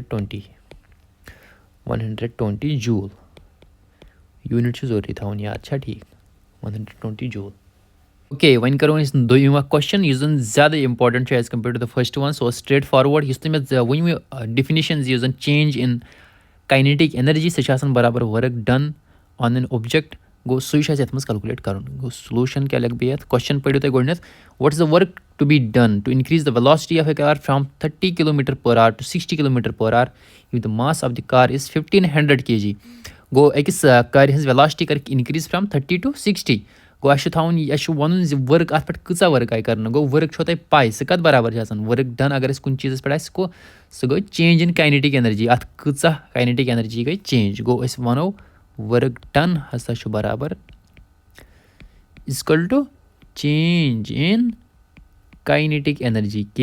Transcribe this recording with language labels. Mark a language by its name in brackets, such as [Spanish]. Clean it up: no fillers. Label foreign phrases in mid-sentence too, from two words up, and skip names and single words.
[Kashmiri] 120 [English] joule unit [Kashmiri] چھُ ضروٗری تھاوُن یاد چھا ٹھیٖک 120 جوٗل اوکے وۄنۍ کَرو أسۍ دوٚیِم اَکھ کوسچن یُس زَن زیادٕ اِمپاٹَنٹ چھُ [English] as compared to the first one [Kashmiri] سُہ اوس [English] straight forward [Kashmiri] یُس تۄہہِ مےٚ ؤنۍمٕے ڈِفِنِشَن زِ یُس زَن [English] change in kinetic energy [Kashmiri] سۄ چھِ آسان برابر [English] work done on an object [Kashmiri] گوٚو سُے چھُ اَسہِ یَتھ منٛز کَلکُلیٹ کَرُن گوٚو سلوٗشَن کیٛاہ لیکھٕ بہٕ یَتھ کوسچن پٔرِو تُہۍ گۄڈٕنٮ۪تھ [English] what is the work to be done to increase the velocity of a car from 30 kilometre per hour to 60 kilometre per hour if the mass of the car is 1500 kg [Kashmiri] گوٚو أکِس کارِ ہٕنٛز وٮ۪لاسٹی کَرِ اِنکریٖز [English] from 30 to 60 [Kashmiri] گوٚو اَسہِ چھُ تھاوُن اَسہِ چھُ وَنُن زِ ؤرٕک اَتھ پٮ۪ٹھ کۭژاہ ؤرٕک آیہِ کَرنہٕ گوٚو ؤرٕک چھو تۄہہِ پاے سُہ کَتھ برابر چھِ آسان [English] work done [Kashmiri] اگر أسۍ کُنہِ چیٖزَس پٮ۪ٹھ آسہِ سُہ گوٚو [English] change in kinetic energy [Kashmiri] اَتھ کۭژاہ [English] kinetic energy [Kashmiri] گٔے چینج گوٚو أسۍ وَنو [English] work done [Kashmiri] ہسا چھُ برابر [English] equal to change in kinetic energy [Kashmiri] کے